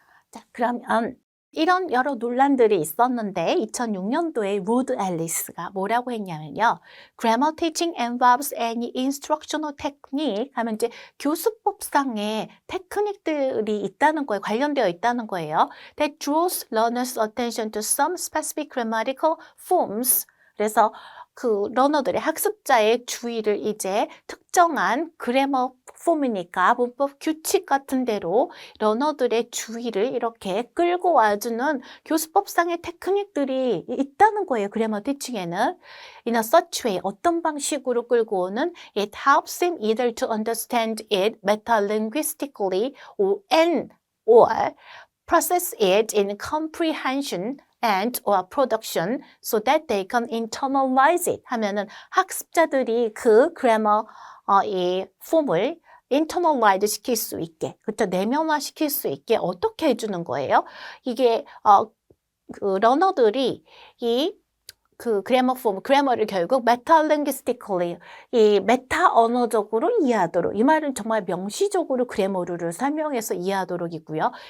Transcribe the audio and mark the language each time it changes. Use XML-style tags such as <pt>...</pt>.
<ko>자, 그러면 이런 여러 논란들이 있었는데 2006년도에 로드 앨리스가 뭐라고 했냐면요.</ko> <en>Grammar teaching involves any instructional technique</en> <ko>하면 이제 교수법상의 테크닉들이 있다는 거에 관련되어 있다는 거예요.</ko> <en>That draws learners' attention to some specific grammatical forms.</en> <ko>그래서 그 러너들의 학습자의 주의를 이제 특정한 그래머 폼이니까 문법 규칙 같은 대로 러너들의 주의를 이렇게 끌고 와주는 교수법상의 테크닉들이 있다는 거예요. 그래머 티칭에는.</ko> <en>In a such way,</en> <ko>어떤 방식으로 끌고 오는</ko> <en>It helps them either to understand it metalinguistically or process it in comprehension and or production so that they can internalize it</en> <ko>하면은 학습자들이 그 그래머 이 폼을 internalize 시킬 수 있게, 그렇죠? 내면화 시킬 수 있게 어떻게 해주는 거예요? 이게 그 러너들이 그 그래머 폼, 그래머를 결국 metalinguistically, 이 메타 언어적으로 이해하도록, 이 말은 정말 명시적으로 그래머를 설명해서 이해하도록이고요.</ko>